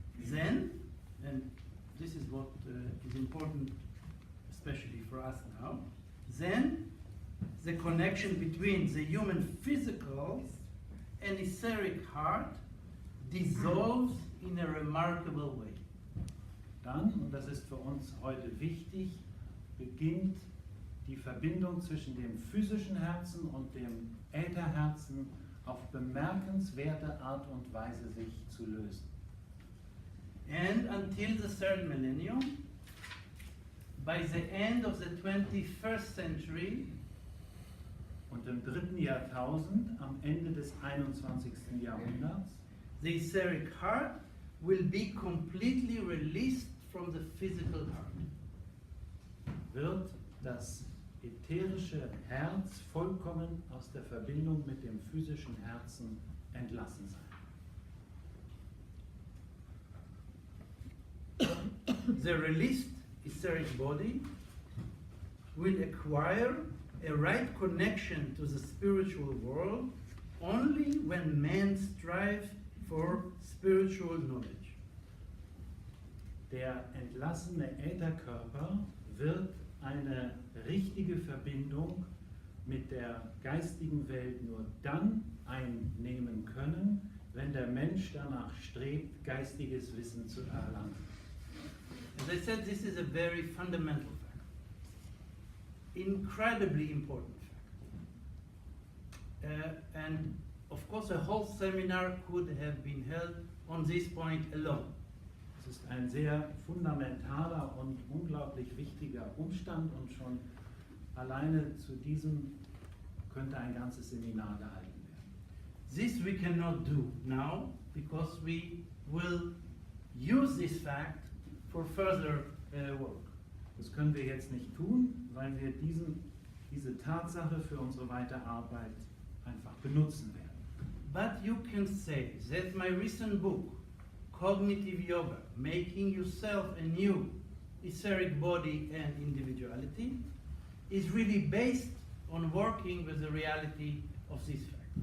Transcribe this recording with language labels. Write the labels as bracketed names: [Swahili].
[English] Then, and this is what is important, especially for us now, then the connection between the human physical and etheric heart dissolves in a remarkable way. [German] Dann, und das ist für uns heute wichtig, beginnt die Verbindung zwischen dem physischen Herzen und dem Ätherherzen auf bemerkenswerte Art und Weise sich zu lösen. [English] And until the third millennium, by the end of the 21st century, [German] Und im 3. Jahrtausend, am Ende des 21. Jahrhunderts, [English] the etheric heart will be completely released from the physical heart. [German] wird das ätherische Herz vollkommen aus der Verbindung mit dem physischen Herzen entlassen sein. [English] The released etheric body will acquire a right connection to the spiritual world only when men strive for spiritual knowledge. [German] Der entlassene Ätherkörper wird eine richtige Verbindung mit der geistigen Welt nur dann einnehmen können, wenn der Mensch danach strebt, geistiges Wissen zu erlangen. [English] As I said, this is a very fundamental fact, incredibly important fact. And of course, a whole seminar could have been held on this point alone. [German] Es ist ein sehr fundamentaler und unglaublich wichtiger Umstand und schon alleine zu diesem könnte ein ganzes Seminar gehalten werden. [English] This we cannot do now because we will use this fact for further work. [German] Das können wir jetzt nicht tun, weil wir diese Tatsache für unsere weitere Arbeit einfach benutzen werden. [English] But you can say that my recent book, Cognitive Yoga, Making Yourself a New Etheric Body and Individuality, is really based on working with the reality of this fact.